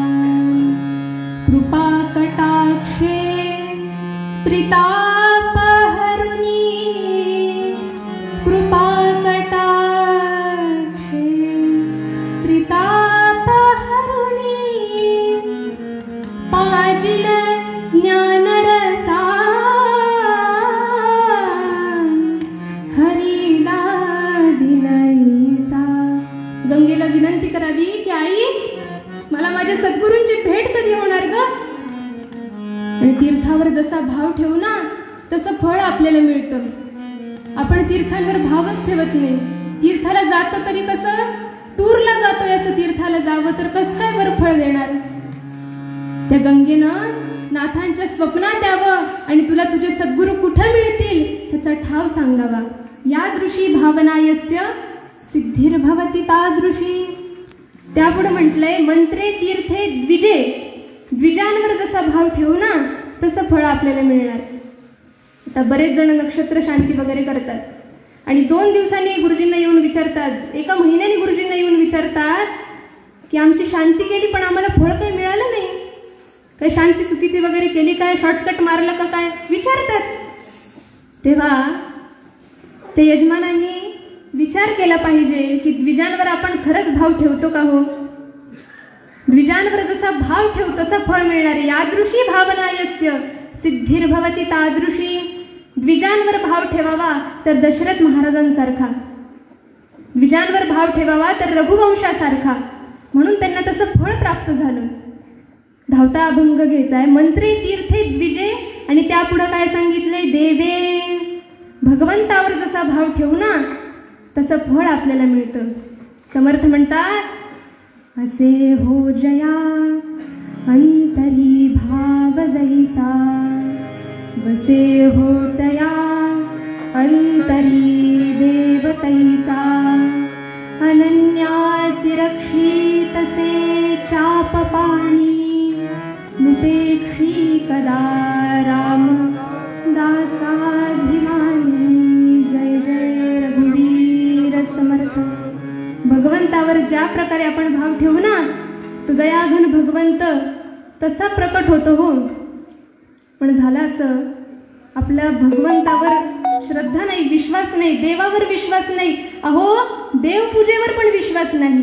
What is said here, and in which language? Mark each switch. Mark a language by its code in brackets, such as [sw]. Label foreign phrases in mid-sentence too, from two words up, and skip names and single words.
[mr] कृपा कटाक्षे त्रिताप हरुनी, कृपा कटाक्षे त्रिताप हरुनी. पाजिल ज्ञानरसा हरिदा विनयीसा. गंगेला विनंती करावी की आई मला माझ्या सद्गुरूंची भेट कधी होणार ग? आणि तीर्थावर जसा भाव ठेवू ना तसं फळ आपल्याला मिळतं. आपण तीर्थांवर भावच ठेवत नाही. तीर्थाला जातो तरी कसं, टूरला जातोय असं तीर्थाला जावं तर कसं काय बरं फळ देणार? त्या गंगेनं नाथांच्या स्वप्नात यावं आणि तुला तुझे सद्गुरू कुठं मिळतील त्याचा ठाव सांगावा. [sa] यादृशी भावनायस्य सिद्धिर्भवति तादृशी. [mr] त्यापुढे म्हटलंय, [sa] मंत्रे तीर्थे द्विजे. [mr] द्विजांवर जसा भाव ठेवू ना तसं फळ आपल्याला मिळणार. आता बरेच जण नक्षत्र शांती वगैरे करतात आणि 2 दिवसांनी गुरुजींना येऊन विचारतात, 1 महिन्याने गुरुजींना येऊन विचारतात की आमची शांती केली पण आम्हाला फळ काही मिळालं नाही, काही शांती चुकीची वगैरे केली काय, शॉर्टकट मारलं का काय विचारतात. तेव्हा ते यजमानांनी विचार केला पाहिजे की द्विजांवर आपण खरंच भाव ठेवतो का हो? द्विजांवर जसा भाव ठेवू तसा फळ मिळणार. [sa] यादृशी भावनायस्य सिद्धिर्भवति तादृशी. [mr] द्विजांवर भाव ठेवावा तर दशरथ महाराजांसारखा, द्विजांवर भाव ठेवावा तर रघुवंशासारखा, म्हणून त्यांना तसं फळ प्राप्त झालं. धावता अभंग घ्यायचाय, [sa] मंत्रे तीर्थे द्विजे [mr] आणि त्यापुढे काय सांगितलंय, देवे. भगवंतावर जसा भाव ठेवू ना तसं फळ आपल्याला मिळतं. समर्थ म्हणतात, असे हो जया अंतरी भाव जैसा, बसे हो तया अंतरी देव तैसा. अनन्यासी रक्षित से चाप पाणी, मुपेक्षी कदा राम दासाभिमानी. जय जय रघुवीर समर्थ. भगवंतावर ज्या प्रकारे आपण भाव ठेवू ना तो दयाघन भगवंत तसा प्रकट होतो हो. पण झालं असं, आपल्या भगवंतावर श्रद्धा नाही, विश्वास नाही, देवावर विश्वास नाही, अहो देवपूजेवर पण विश्वास नाही.